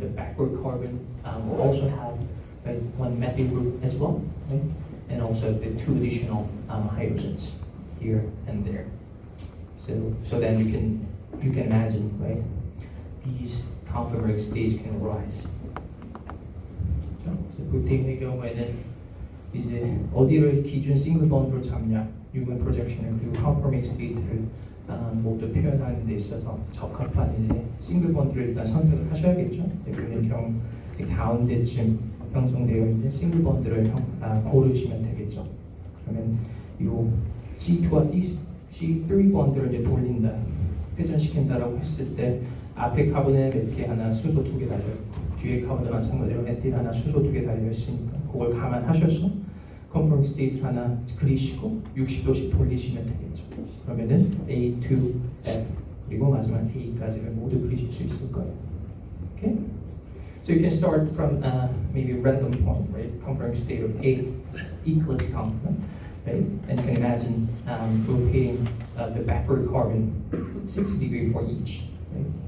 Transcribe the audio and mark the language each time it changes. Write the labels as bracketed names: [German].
[English] The backward carbon will also have, right, 1 methyl group as well, right? And also the 2 additional hydrogens here and there. So then you can imagine, right? These conformer states can rise. [Korean] 그래서 부테인의 경우에는 이제 어디를 기준 싱글 본드로 잡냐, 뉴먼 프로젝션을 그리고 컨포밍 스테이트를 모두 표현하는 데 있어서 적합한 이제 싱글 본드를 일단 선택을 하셔야겠죠. 대표님 경우 가운데쯤 형성되어 있는 싱글 본드를 고르시면 되겠죠. 그러면 이 C2와 C3 본드를 이제 돌린다, 회전시킨다라고 했을 때 앞에 카본에 메틸 하나, 수소 2개 달려 있고 뒤에 카본에 마찬가지로 메틸 하나, 수소 2개 달려 있으니까 그걸 감안하셔서 컨포밍 스테이트 하나 그리시고 60도씩 돌리시면 되겠죠. 그러면은 A, 2, F 그리고 마지막 A까지를 모두 그리실 수 있을 거예요. [English] Okay? So you can start from maybe a random point, right? Conforming state of A, eclipse conformer, right? And you can imagine rotating the backward carbon 60 degrees for each, right?